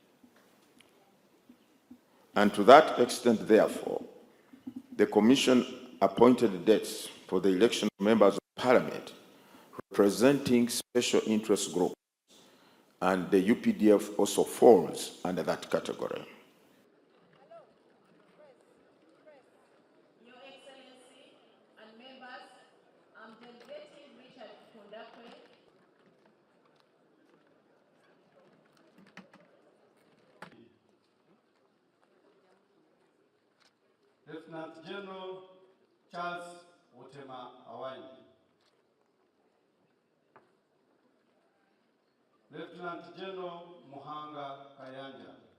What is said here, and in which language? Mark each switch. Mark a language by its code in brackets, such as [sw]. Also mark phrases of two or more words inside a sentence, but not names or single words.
[en] And to that extent, therefore, the Commission appointed dates for the election of members of Parliament representing special interest groups, and the UPDF also falls under that category. Your Excellency and members, I'm delegating Richard Kundakwe. Lieutenant General Charles Wotema Awani. Lieutenant General Muhanga Kayanja.